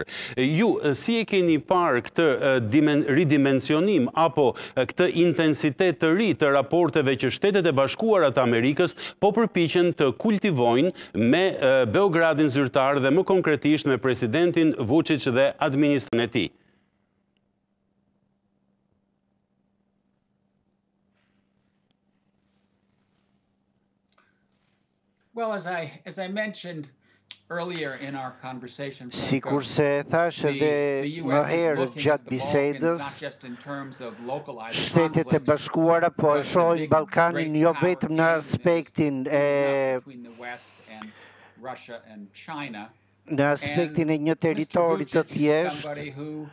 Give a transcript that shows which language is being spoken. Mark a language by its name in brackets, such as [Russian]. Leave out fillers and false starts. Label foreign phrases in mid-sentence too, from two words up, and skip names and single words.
[Albanian] Ju si e keni parë këtë ridimensionim apo këtë intensitet të ri të raporteve që Shtetet e Bashkuara të Amerikës po përpiqen të kultivojnë me Beogradin zyrtar dhe më konkretisht me presidentin Vučić dhe administracionin e tij? [English] Well, as I mentioned earlier in our conversation, [Albanian] sikur se thash edhe më herë gjatë bisedës, Shtetet e Bashkuara po e shohin Ballkanin jo vetëm në aspektin e një territori të thjeshtë.